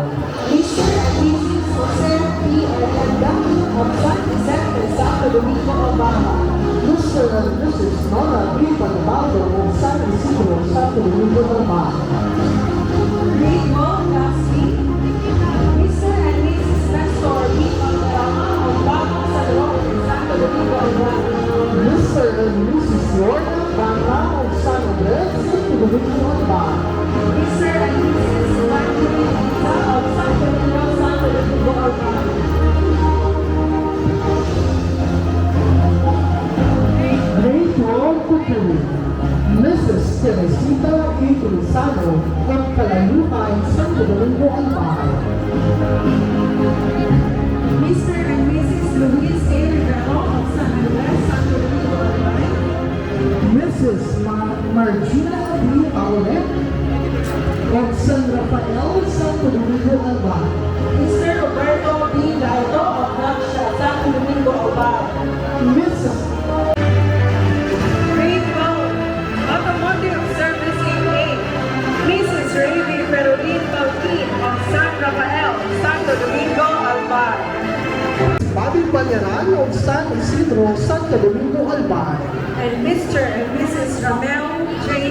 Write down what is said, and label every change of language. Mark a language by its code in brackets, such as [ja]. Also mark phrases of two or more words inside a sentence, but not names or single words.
[en] Mr. and Mrs. Jose P. Aranda of San Vicente, Santo Domingo, Albay. Mr. and Mrs. Nora B. Panabaldo of San Isidro, Santo Domingo, Albay. Grade 1, Class C. Mr. and Mrs. Nestor B. Valderrama of Bagong San Roque, Santo Domingo, Albay. Mr. and Mrs. Lorna Banga of San Andres, Santo Domingo, Albay. Mr. and Mrs. Marjorie Lisa of San Domingo, Santo Domingo, Albay. Grade 12 Cookery. Mrs. Teresita E. Cruzano of Kalayutan, Santo Domingo, Albay. Mr. and Mrs. Luis A. Rivero of San Andres, Santo Domingo, Albay. Mrs. Margina B. Aulet of San Rafael, Santo Domingo, Albay. Mr. Roberto B. Laito of Naksha, Santo Domingo, Albay. Mrs. Grade 12, Automotive Service A. Mrs. Ravi Ferolin Baltin of San Rafael, Santo Domingo, Albay. Bobby Banyaran of San Isidro, Santo Domingo, Albay. And Mr. and Mrs. Ramel J.